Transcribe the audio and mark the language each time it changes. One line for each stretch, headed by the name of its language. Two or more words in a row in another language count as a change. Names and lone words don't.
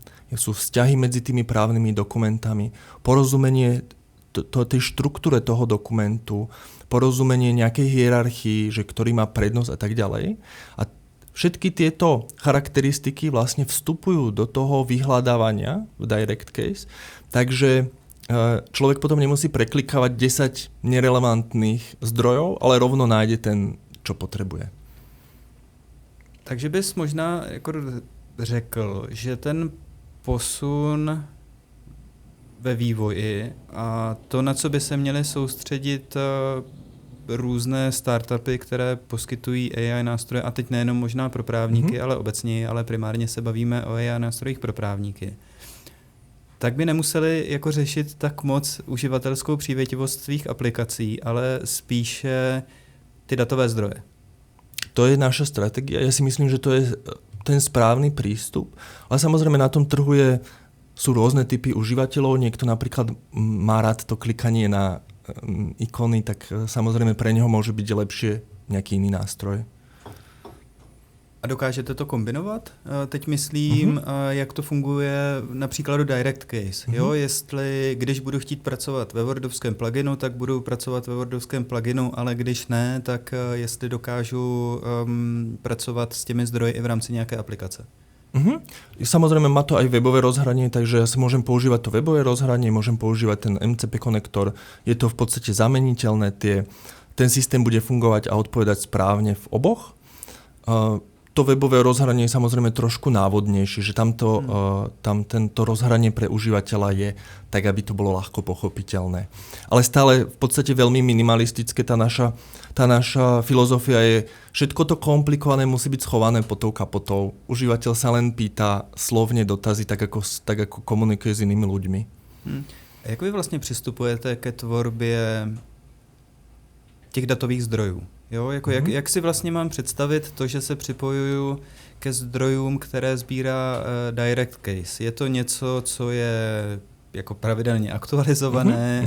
Slovak: Sú vzťahy medzi tými právnymi dokumentami, porozumenie tej štruktúre toho dokumentu, porozumenie nejakej hierarchii, že ktorý má prednosť a tak ďalej. A všetky tieto charakteristiky vlastne vstupujú do toho vyhľadávania v direct case, takže človek potom nemusí preklikávať 10 nerelevantných zdrojov, ale rovno nájde ten, čo potrebuje.
Czech: Takže bys možná jako řekl, že ten posun ve vývoji a to, na co by se měly soustředit různé startupy, které poskytují AI nástroje, a teď nejenom možná pro právníky, ale obecně, ale primárně se bavíme o AI nástrojích pro právníky, tak by nemuseli jako řešit tak moc uživatelskou přívětivost svých aplikací, ale spíše ty datové zdroje.
Slovak: To je naša stratégia. Ja si myslím, že to je ten správny prístup. Ale samozrejme na tom trhu sú rôzne typy užívateľov. Niekto napríklad má rád to klikanie na ikony, tak samozrejme pre neho môže byť lepšie nejaký iný nástroj.
Czech: A dokážete to kombinovat? Teď myslím, jak to funguje například do Direct Case. Jo? Jestli, když budu chtít pracovat ve Wordovském pluginu, tak budu pracovat ve Wordovském pluginu, ale když ne, tak jestli dokážu pracovat s těmi zdroji i v rámci nějaké aplikace.
Slovak: Samozrejme má to aj webové rozhranie, takže ja si môžem používať to webové rozhranie, môžem používať ten MCP konektor. Je to v podstate zameniteľné. Ten systém bude fungovať a odpovedať správne v oboch. To webové rozhranie je samozrejme trošku návodnejšie, že tam tento rozhranie pre užívateľa je tak, aby to bolo ľahko pochopiteľné. Ale stále v podstate veľmi minimalistické. Tá naša filozofia je, všetko to komplikované musí byť schované pod tou kapotou. Užívateľ sa len pýta slovne dotazy, tak ako komunikuje s inými ľuďmi.
Czech: A jak vy vlastně přistupujete ke tvorbě těch datových zdrojů? Jo, jako jak si vlastně mám představit to, že se připojuju ke zdrojům, které sbírá Direct Case? Je to něco, co je jako pravidelně aktualizované?